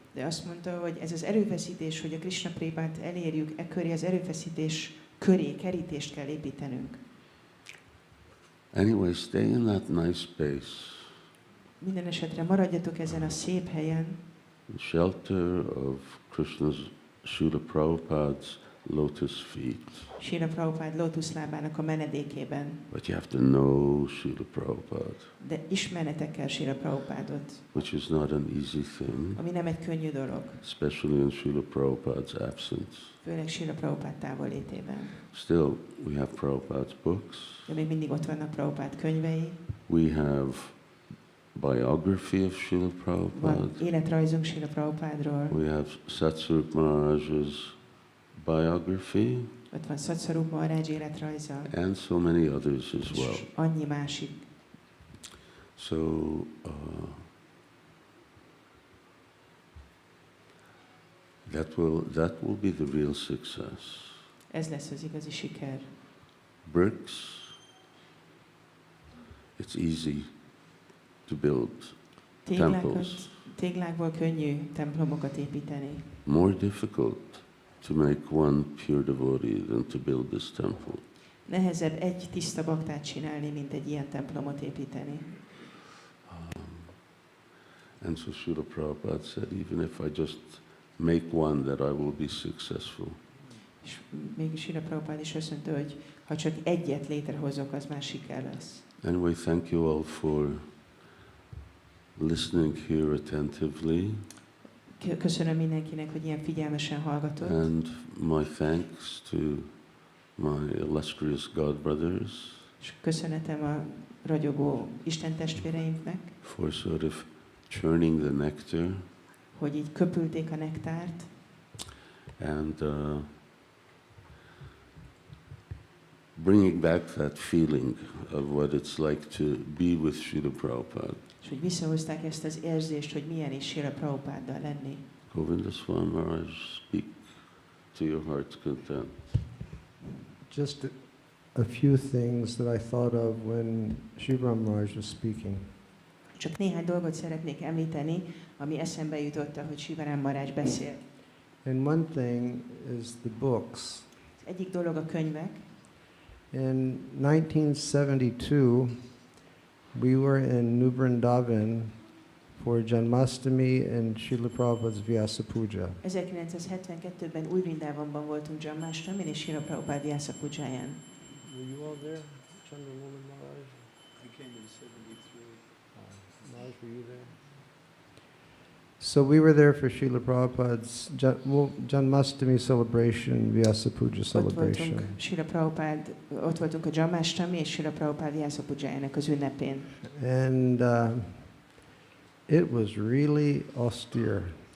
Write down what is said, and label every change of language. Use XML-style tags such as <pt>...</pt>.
<hu>De azt mondta, hogy ez az erőfeszítés, hogy a Krishna Prémát elérjük, e köré az erőfeszítés köré kerítést kell építenünk.</hu> <en>Anyway, stay in that nice space,</en> <hu>Minden esetre maradjatok ezen a szép helyen,</hu> <en>the shelter of Krishna's, Srila Prabhupada's lotus feet.</en> <hu>Srila Prabhupada lótuszlábának a menedékében.</hu> <en>But you have to know Srila Prabhupada,</en> <hu>De ismernetek kell Srila Prabhupádot,</hu> <en>which is not an easy thing,</en> <hu>ami nem egy könnyű dolog,</hu> <en>especially in Srila Prabhupada's absence.</en> <hu>főleg Srila Prabhupada távollétében.</hu> <en>Still, we have Prabhupada's books.</en> <hu>De még mindig ott vannak Prabhupada könyvei,</hu> <en>We have biography of Srila Prabhupada.</en> <hu>van életrajzunk Srila Prabhupádról,</hu> <en>We have Satsvarup Maharaj's biography</en> <hu>ott van Satsvarup Maharaj életrajza,</hu> <en>and so many others as well.</en> <hu>és annyi másik.</hu> <en>So, that will be the real success.</en> <hu>Ez lesz az igazi siker.</hu> <en>Bricks, it's easy to build temples.</en> <hu>Téglákból könnyű templomokat építeni.</hu> <en>More difficult to make one pure devotee than to build this temple.</en> <hu>Nehezebb egy tiszta baktát csinálni, mint egy ilyen templomot építeni.</hu> <en>And so Srila Prabhupada said, even if I just make one, that I will be successful.</en> <hu>És mégis Srila Prabhupada is azt mondta, hogy ha csak egyet létrehozok, az már siker lesz.</hu> <en>Anyway, thank you all for listening here attentively.</en> <hu>Köszönöm mindenkinek, hogy ilyen figyelmesen hallgatott.</hu> <en>And my thanks to my illustrious God brothers</en> <hu>És köszönetem a ragyogó Isten testvéreimnek,</hu> <en>for sort of churning the nectar</en> <hu>hogy így köpülték a nektárt,</hu> <en>and bringing back that feeling of what it's like to be with Srila Prabhupada.</en> <hu>és hogy visszahozták ezt az érzést, hogy milyen is Srila Prabhupáddal lenni.</hu> <en>Govinda Swami Maharaj, speak to your heart's content. Just a few things that I thought of when Srila Maharaj was speaking.</en> <hu>Csak néhány dolgot szeretnék említeni, ami eszembe jutott, hogy Sivaram Maharaj beszél.</hu> <en>And one thing is the books.</en> <hu>Az egyik dolog a könyvek.</hu> <en>In 1972, we were in New Vrindavan for Janmashtami and Śrīla Prabhupada's Vyasa Puja.</en> <hu>1972-ben Új Vrindávonban voltunk Janmashtamin és Srila Prabhupada Vyasa Pujáján.</hu> <en>Were you all there, Chandramohan Maharaj? I came in 73. Maharaj, were you there? So we were there for Srila Prabhupada's Janmashtami celebration, Vyasa Puja celebration.</en> <hu>Ott voltunk a Janmashtami és Srila Prabhupada Vyasa Pujájának az ünnepén.</hu> <en>And it was really austere.</en>